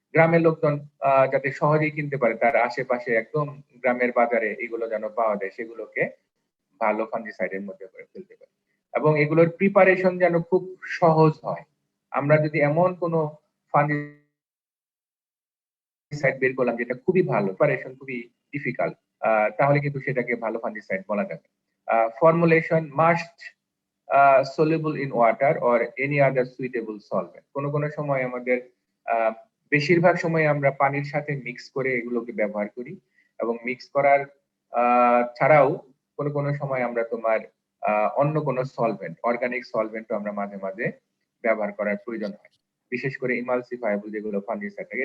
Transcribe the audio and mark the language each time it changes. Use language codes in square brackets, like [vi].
[bn] গ্রামের লোকজন যাতে সহজেই কিনতে পারে, তার আশেপাশে একদম গ্রামের বাজারে এগুলো যেন পাওয়া যায়, সেগুলোকে ভালো ফাঙ্গিসাইডের মধ্যে করে ফেলতে পারি। এবং এগুলোর প্রিপারেশন যেন খুব সহজ হয়। আমরা যদি এমন কোনো ফাঙ্গিসাইড বের করলাম যেটা খুবই ভালো, প্রিপারেশন খুবই ডিফিকাল্ট, তাহলে কিন্তু সেটাকে ভালো ফাঙ্গিসাইড বলা যাবে। [en] Formulation must soluble in water or any other suitable solvent। [bn] কোনো সময় আমাদের বেশিরভাগ সময় আমরা পানির সাথে মিক্স করে এগুলোকে ব্যবহার করি, এবং মিক্স করার ছাড়াও কোনো সময় আমরা তোমার অন্য কোনো সলভেন্ট, অর্গানিক সলভেন্টও আমরা মাঝে মাঝে ব্যবহার করার প্রয়োজন হয়, বিশেষ করে ইমালসিফায়েবল যেগুলো ফাঙ্গিসাইড থাকে।